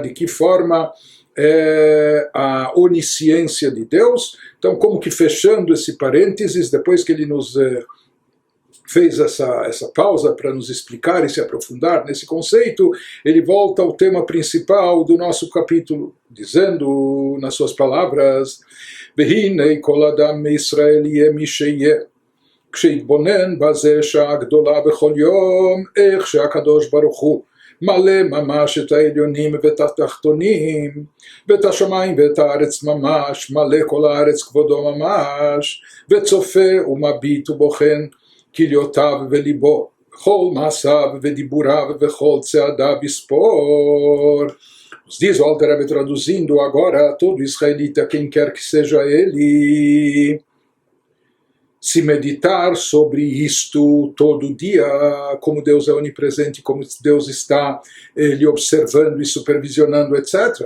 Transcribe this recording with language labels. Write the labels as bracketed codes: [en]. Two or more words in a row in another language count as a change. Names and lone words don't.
[pt] De que forma é a onisciência de Deus. Então, como que fechando esse parênteses, depois que ele nos fez essa pausa para nos explicar e se aprofundar nesse conceito, ele volta ao tema principal do nosso capítulo, dizendo nas suas palavras: [he] והנה כל אדם מישראל יהיה מי שיהיה כשיתבונן בזה שעה גדולה בכל יום, איך שהקדוש ברוך הוא מלא ממש את העליונים ואת התחתונים, ואת השמיים ואת הארץ ממש, מלא כל הארץ כבודו ממש, וצופה ומביט ובוחן כליותיו וליבו, בכל מעשיו ודיבוריו וכל צעדיו יספור. [pt] Diz o Alter Rebbe traduzindo agora, todo israelita, quem quer que seja ele, se meditar sobre isto todo dia, como Deus é onipresente, como Deus está lhe observando e supervisionando, etc.